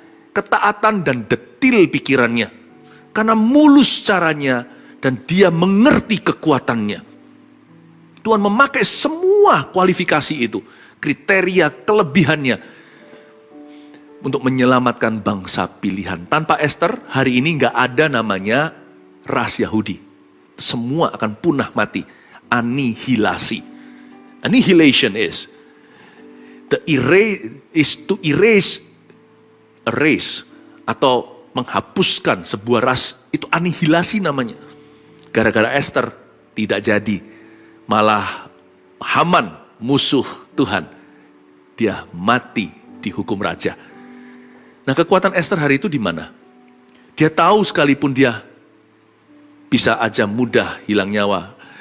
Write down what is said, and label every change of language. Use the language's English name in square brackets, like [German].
[Indonesian] Ketaatan dan detil pikirannya. Karena mulus caranya dan dia mengerti kekuatannya. Tuhan memakai semua kualifikasi itu, kriteria kelebihannya. Untuk menyelamatkan bangsa pilihan. Tanpa Esther, hari ini nggak ada namanya ras Yahudi. Semua akan punah mati. Anihilasi. [English] Annihilation is to erase a race. [Indonesian] Atau menghapuskan sebuah ras. Itu anihilasi namanya. Gara-gara Esther tidak jadi. Malah Haman, musuh Tuhan. Dia mati dihukum raja. Nah, kekuatan Esther hari itu di mana? Dia tahu sekalipun dia bisa aja mudah hilang nyawa.